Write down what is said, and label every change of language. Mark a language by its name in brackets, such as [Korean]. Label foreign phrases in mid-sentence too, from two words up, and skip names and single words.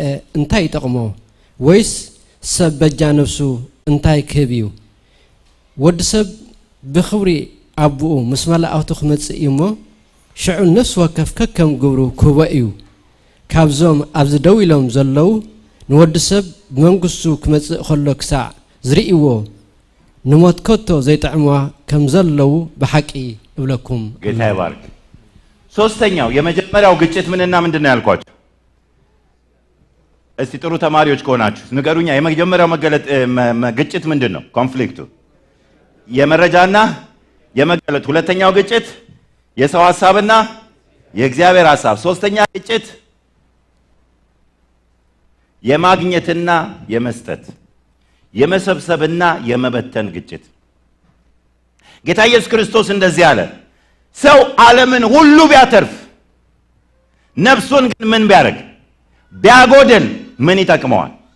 [Tigrinya] እንታይ ይጠቕሞ ወይስ ሰብ በጃ ነፍሱ እንታይ ክህብ እዩ ወዲ ሰብ ብኽብሪ አቡኡ ምስ መላእክቱ ክመጽእ እሞ ሽዑ ነፍስ ወከፍ ከከም ግብሩ ክህቦ እዩ ካብዞም ኣብዚ ደው ኢሎም ዘለው ንወዲ ሰብ ብመንግስቱ ክመጽእ ከሎ ክሳዕ ዝርእይዎ ንሞት ከቶ ዘይጥዕምዋ ከም ዘለው ብሓቂ እብለኩም። [Amharic] ጌታ ይባርክ። ሶስተኛው የመጀመሪያው ግጭት ምንና ምንድነው ያልኳችሁ? እስቲ ጥሩ ተማሪዎች ከሆናችሁ ንገሩኛ። የመጀመሪያው ግጭት ምንድነው? ኮንፍሊክቱ የመረጃና የመገለጥ። ሁለተኛው ግጭት የሰው ሐሳብና የእግዚአብሔር ሐሳብ። ሶስተኛ ግጭት የማግኘትና የመስጠት የመሰብሰብና የመበተን ግጭት። ጌታ ኢየሱስ ክርስቶስ እንደዚህ አለ፣ ሰው ዓለምን ሁሉ ቢያተርፍ ነፍሱን ግን ምን ቢያደርግ ቢያጎድል ምን ይጠቅመዋል?